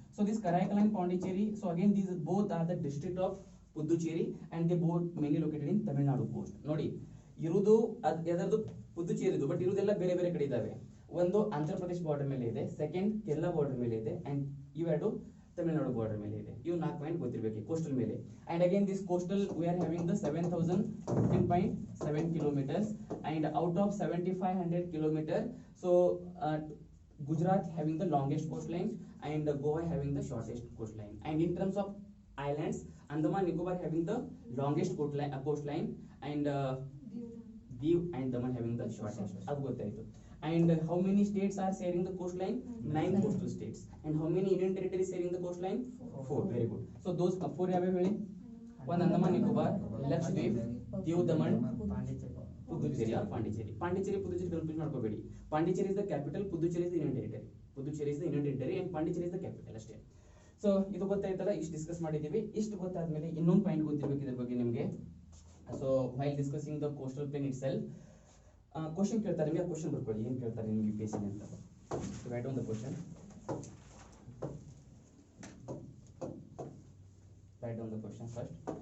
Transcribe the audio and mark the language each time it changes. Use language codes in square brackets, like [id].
[en] So this Karaikal and Pondicherry, so again these both are the district of Puducherry and they both mainly located in Tamil Nadu coast. [kn] ನೋಡಿ ಇರುವುದು ಅದರದು ಪುದುಚೇರಿದು, but ಇರುವುದೆಲ್ಲ ಬೇರೆ ಬೇರೆ ಕಡೆ ಇದಾವೆ. ಒಂದು ಆಂಧ್ರ ಪ್ರದೇಶ್ ಬಾರ್ಡರ್ ಮೇಲೆ ಇದೆ, ಸೆಕೆಂಡ್ ಕೇರಳ ಬಾರ್ಡರ್ ಮೇಲೆ ಇದೆ, ಅಂಡ್ ಇವೆರಡು ತಮಿಳುನಾಡು ಬಾರ್ಡರ್ ಮೇಲೆ ಇದೆ. ಇವು 4 ಪಾಯಿಂಟ್ ಗೊತ್ತಿರಬೇಕು ಕೋಸ್ಟಲ್ ಮೇಲೆ. [en] And again this coastal we are having the 7015.7 kilometers and out of 7500 kilometers, so Gujarat having the longest coastline and Goa having the shortest coastline. And in terms of islands, Andaman Nicobar having the longest coastline and Diu and Daman having the shortest. [kn] ಅದು ಗೊತ್ತಾಯ್ತು. [en] And how many states are sharing the coastline? 9 coastal states. And how many Indian territories sharing the coastline? 4. Very good. So those 4 [kn] ಯಾವ್ಯಾವ ಹೇಳಿ? ಒಂದು Andaman Nicobar, Lakshadweep, Diu Daman, Puducherry R Pondicherry. [en] Pondicherry Puducherry [kn] confuse ಮಾಡ್ಕೋಬೇಡಿ. [en] Pondicherry is the capital, Puducherry is the union territory. Puducherry is the union territory and Pondicherry is the capital ಅಷ್ಟೇ. [kn] So ಇದು ಗೊತ್ತಾಯ್ತಲ್ಲ, ಇಷ್ಟು discuss ಮಾಡಿದ್ದೀವಿ. ಇಷ್ಟು ಗೊತ್ತಾದ್ಮೇಲೆ ಇನ್ನೊಂದು ಪಾಯಿಂಟ್ ಗೊತ್ತಿರಬೇಕು ಇದ್ರ ಬಗ್ಗೆ ನಿಮಗೆ. So [en] while discussing the coastal plain itself, [kn] question ಕೇಳ್ತಾರೆ ನಿಮಗೆ, ಕ್ವಶನ್ ಬರ್ಕೊಳ್ಳಿ ಏನು ಕೇಳ್ತಾರೆ ನಿಮಗೆ UPSC ಅಂತ. [en] Write on the question, write down the question first.